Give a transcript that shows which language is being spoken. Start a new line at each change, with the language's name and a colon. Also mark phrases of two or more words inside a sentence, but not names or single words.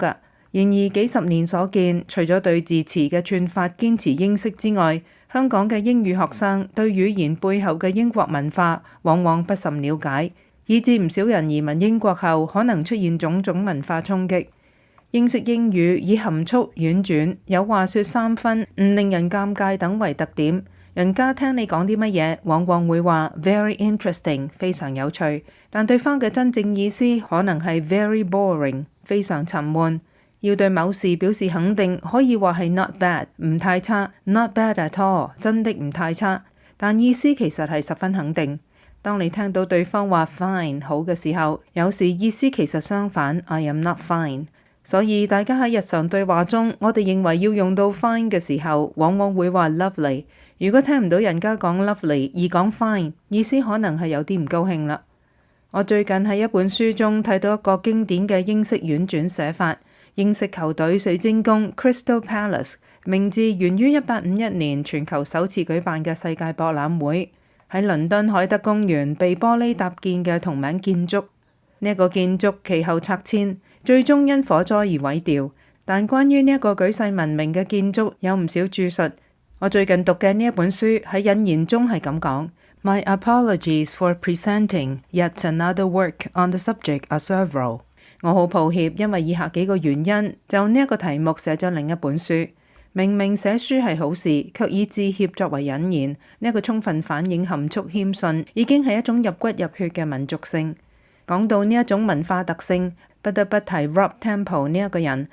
Cantonese: 然而幾十年所見，除咗對字詞嘅串法堅持英式之外，香港嘅英語學生對語言背後嘅英國文化往往不甚了解，以致唔少人移民英國後可能出現種種文化衝擊。英式英語以含蓄、婉轉、有話說三分、唔令人尷尬等為特點。人家聽你講啲乜嘢，往往會話
English: very interesting，
Cantonese: 非常有趣，但對方嘅真正意思可能係
English: very boring，
Cantonese: 非常沉悶。要對某事表示肯定，可以話係
English: not bad，
Cantonese: 唔太差，
English: not bad at all，
Cantonese: 真的唔太差，但意思其實係十分肯定。當你聽到對方話 fine 好嘅時候，有時意思其實相反，
English: I am not fine。
Cantonese: 所以大家喺日常對話中，我哋認為要用到 fine 嘅時候，往往會話 lovely。如果聽唔到人家講 lovely 而講 fine， 意思可能係有啲唔高興啦。我最近喺一本書中睇到一個經典嘅英式婉轉寫法。英式球隊水晶宮 Crystal Palace 名字源於1851年全球首次舉辦嘅世界博覽會，喺倫敦海德公園被玻璃搭建嘅同名建築。呢一個建築其後拆遷，最終因火災而毀掉。但關於呢一個舉世聞名嘅建築有唔少著述。我最近讀嘅呢一本書喺引言中係咁講 ：
English: My apologies for presenting yet another work on the subject are several。
Cantonese: 我好抱歉，因為以下幾個原因就呢一個題目寫咗另一本書。明明寫書係好事，卻以致歉作為引言，呢一個充分反映含蓄謙遜已經係一種入骨入血嘅民族性。講到呢一種文化特性，不得不提 Rob Temple 呢一個人。